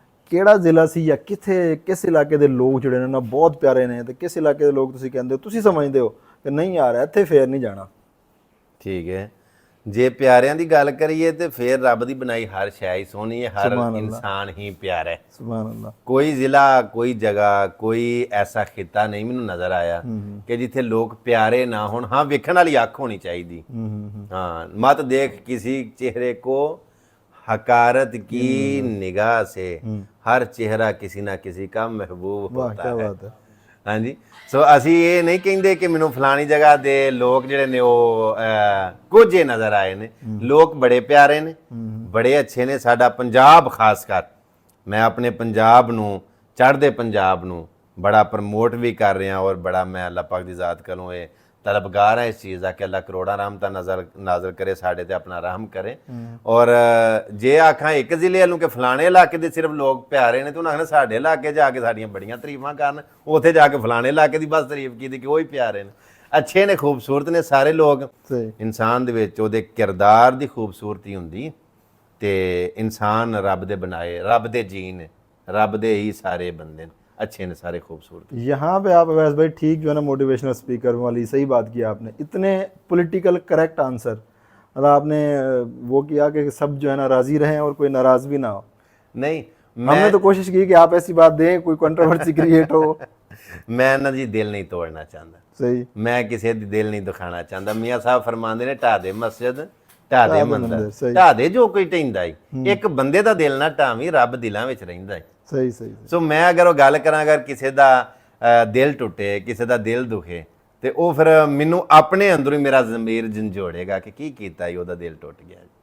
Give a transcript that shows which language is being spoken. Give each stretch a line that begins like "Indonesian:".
Punjabi: ਕਿਹੜਾ ਜ਼ਿਲ੍ਹਾ ਸੀ ਜਾਂ ਕਿੱਥੇ ਕਿਸ ਇਲਾਕੇ ਦੇ ਲੋਕ ਜਿਹੜੇ ਨੇ ਨਾ ਬਹੁਤ ਪਿਆਰੇ ਨੇ, ਤੇ ਕਿਸ ਇਲਾਕੇ ਦੇ ਲੋਕ ਤੁਸੀਂ ਕਹਿੰਦੇ ਹੋ ਤੁਸੀਂ ਸਮਝਦੇ ਹੋ ਕਿ ਨਹੀਂ ਯਾਰ ਇੱਥੇ ਫੇਰ ਨਹੀਂ ਜਾਣਾ? ਠੀਕ ਹੈ, ਜੇ ਪਿਆਰਿਆਂ ਦੀ ਗੱਲ ਕਰੀਏ ਤੇ ਫੇਰ ਰੱਬ ਦੀ ਬਣਾਈ ਹਰ ਸ਼ੈ ਹੀ ਸੋਹਣੀ ਹੈ, ਹਰ ਇਨਸਾਨ ਹੀ ਪਿਆਰਾ ਹੈ। ਸੁਭਾਨ ਅੱਲਾਹ। ਕੋਈ ਜ਼ਿਲ੍ਹਾ, ਕੋਈ ਜਗ੍ਹਾ, ਕੋਈ ਐਸਾ ਖਿੱਤਾ ਨਹੀਂ ਮੈਨੂੰ ਨਜ਼ਰ ਆਇਆ ਕਿ ਜਿੱਥੇ ਲੋਕ ਪਿਆਰੇ ਨਾ ਹੋਣ। ਹਾਂ, ਵੇਖਣ ਵਾਲੀ ਅੱਖ ਹੋਣੀ ਚਾਹੀਦੀ।
Hindi: हाँ, मत देख किसी चेहरे को हकारत की निगाह से, हर चेहरा किसी ना किसी का महबूब होता है। हाँ जी, सो
Punjabi: ਅਸੀਂ ਇਹ ਨਹੀਂ ਕਹਿੰਦੇ ਕਿ ਮੈਨੂੰ ਫਲਾਣੀ ਜਗ੍ਹਾ ਦੇ ਲੋਕ ਜਿਹੜੇ ਨੇ ਉਹ ਕੁਝ ਨਜ਼ਰ ਆਏ ਨੇ। ਲੋਕ ਬੜੇ ਪਿਆਰੇ ਨੇ, ਬੜੇ ਅੱਛੇ ਨੇ। ਸਾਡਾ ਪੰਜਾਬ ਖਾਸ ਕਰ, ਮੈਂ ਆਪਣੇ ਪੰਜਾਬ ਨੂੰ, ਚੜ੍ਹਦੇ ਪੰਜਾਬ ਨੂੰ ਬੜਾ ਪ੍ਰਮੋਟ ਵੀ ਕਰ ਰਿਹਾ ਔਰ ਬੜਾ ਮੈਂ ਅੱਲਾਹ ਪਾਕ ਦੀ ਜ਼ਾਤ ਕੋਲੋਂ ਇਹ ਤਲਬਗਾਰ ਹੈ ਇਸ ਚੀਜ਼ ਦਾ ਕਿ ਅੱਲਾਹ ਕਰੋੜਾਂ ਰਹਿਮਤਾਂ ਨਾਜ਼ਰ ਕਰੇ ਸਾਡੇ ਤੇ, ਆਪਣਾ ਰਹਿਮ ਕਰੇ। ਔਰ ਜੇ ਆਖਾਂ ਇੱਕ ਜ਼ਿਲ੍ਹੇ ਨੂੰ ਕਿ ਫਲਾਣੇ ਇਲਾਕੇ ਦੇ ਸਿਰਫ ਲੋਕ ਪਿਆਰੇ ਨੇ, ਤੇ ਉਹਨਾਂ ਆਖਣਾ ਸਾਡੇ ਇਲਾਕੇ ਜਾ ਕੇ ਸਾਡੀਆਂ ਬੜੀਆਂ ਤਾਰੀਫਾਂ ਕਰਨ, ਉੱਥੇ ਜਾ ਕੇ ਫਲਾਣੇ ਇਲਾਕੇ ਦੀ ਬਸ ਤਾਰੀਫ ਕੀਤੀ ਕਿ ਉਹ ਹੀ ਪਿਆਰੇ ਨੇ। ਅੱਛੇ ਨੇ, ਖੂਬਸੂਰਤ ਨੇ ਸਾਰੇ ਲੋਕ। ਇਨਸਾਨ ਦੇ ਵਿੱਚ ਉਹਦੇ ਕਿਰਦਾਰ ਦੀ ਖੂਬਸੂਰਤੀ ਹੁੰਦੀ, ਤੇ ਇਨਸਾਨ ਰੱਬ ਦੇ ਬਣਾਏ, ਰੱਬ ਦੇ ਜੀਨ ਨੇ, ਰੱਬ ਦੇ ही सारे बंदे अच्छे ने, सारे खूबसूरत।
Hindi: यहाँ पे आप अवैस भाई ठीक जो है ना मोटिवेशनल स्पीकर वाली सही बात की आपने, इतने पॉलिटिकल करेक्ट आंसर, मतलब आपने वो किया कि सब जो है ना राज़ी रहें और कोई नाराज़ भी ना हो। नहीं, हमने तो कोशिश की कि आप ऐसी बात दें कोई कंट्रोवर्सी क्रिएट हो। मैं ना जी दिल नहीं तोड़ना चाहता, सही, मैं किसी दी दिल नहीं दुखाना चाहता।
Punjabi: मियाँ साहब फरमाते ने ढा दे मस्जिद, ਢਾ ਦੇ ਮੰਦਰ, ਢਾ ਦੇ ਜੋ ਕੋਈ ਢਹਿੰਦਾ ਈ। ਇੱਕ ਬੰਦੇ ਦਾ ਦਿਲ ਨਾ ਢਾਵੀਂ, ਰੱਬ ਦਿਲਾਂ ਵਿੱਚ ਰਹਿੰਦਾ ਈ। ਸਹੀ ਸਹੀ। ਸੋ ਮੈਂ ਅਗਰ ਉਹ ਗੱਲ ਕਰਾਂ, ਅਗਰ ਕਿਸੇ ਦਾ ਦਿਲ ਟੁੱਟੇ, ਕਿਸੇ ਦਾ ਦਿਲ ਦੁਖੇ, ਤੇ ਉਹ ਫਿਰ ਮੈਨੂੰ ਆਪਣੇ ਅੰਦਰੋਂ ਹੀ ਮੇਰਾ ਜ਼ਮੀਰ ਝੰਜੋੜੇਗਾ ਕਿ ਕੀ ਕੀਤਾ ਈ, ਉਹਦਾ ਦਿਲ ਟੁੱਟ ਗਿਆ।